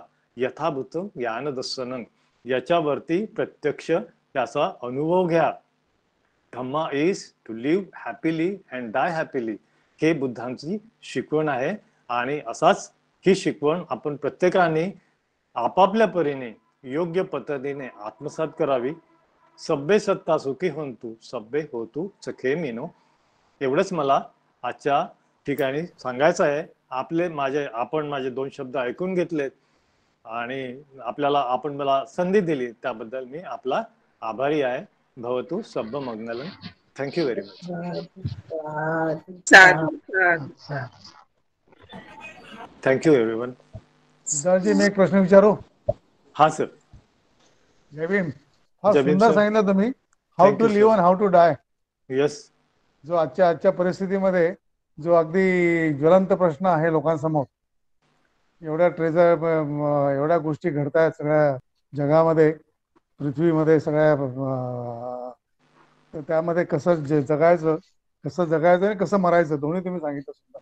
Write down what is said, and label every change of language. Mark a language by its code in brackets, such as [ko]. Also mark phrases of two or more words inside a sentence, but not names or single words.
[mr] यथाभूत ज्ञान दर्शन, याच्यावरती प्रत्यक्ष त्याचा अनुभव घ्या. [en] Dhamma is to live happily and die happily, [mr] हे बुद्धांची शिकवण आहे. आणि असाच ही शिकवण आपण प्रत्येकाने आपापल्या परीने योग्य पद्धतीने आत्मसात करावी. [pi] सब्बे सत्ता सुखी होंतु सब्बे होतु सखे मिनो, [mr] एवढंच मला आजच्या ठिकाणी सांगायचं आहे. आपण माझे 2 शब्द ऐकून घेतलेत आणि आपण मला संधी दिली त्याबद्दल मी आपला आभारी आहे. [pi] भवतु सब्ब मंगलम. [en] Thank you very much. Thank you everyone. [mr] सिद्धार्थजी, मी एक प्रश्न विचारू? हा सर. जय भीम. हा सुंदर सांगितलं तुम्ही, [en] How to live and how to die. [mr] येस. जो आजच्या परिस्थितीमध्ये जो अगदी ज्वलंत प्रश्न आहे लोकांसमोर, एवढ्या गोष्टी घडतायत सगळ्या जगामध्ये, पृथ्वीमध्ये, सगळ्या त्यामध्ये कसं जगायचं आणि कसं मरायचं, दोन्ही तुम्ही सांगितलं सुद्धा.